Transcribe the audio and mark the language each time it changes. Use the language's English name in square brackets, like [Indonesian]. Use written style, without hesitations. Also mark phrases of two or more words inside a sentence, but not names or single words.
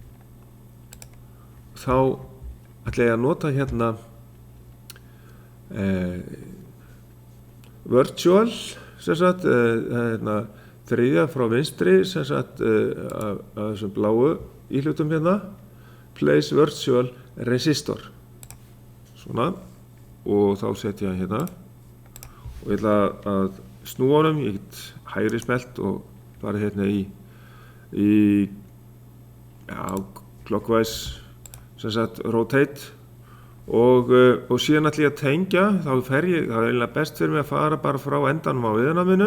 [Icelandic] Þá ætla ég að nota hérna virtual, sem sagt, hérna þriðja frá vinstri, sem sagt, af þessum bláu íhlutum hérna, [English] place virtual resistor. [Icelandic] Svona, og þá setja ég hérna, og ég ætla að snúa honum, ég get hægri smelt og fara hérna í clockwise, sem sagt, rotate og síðan ætla ég að tengja, þá það eiginlega best fyrir mig að fara bara frá endanum á viðnaminu.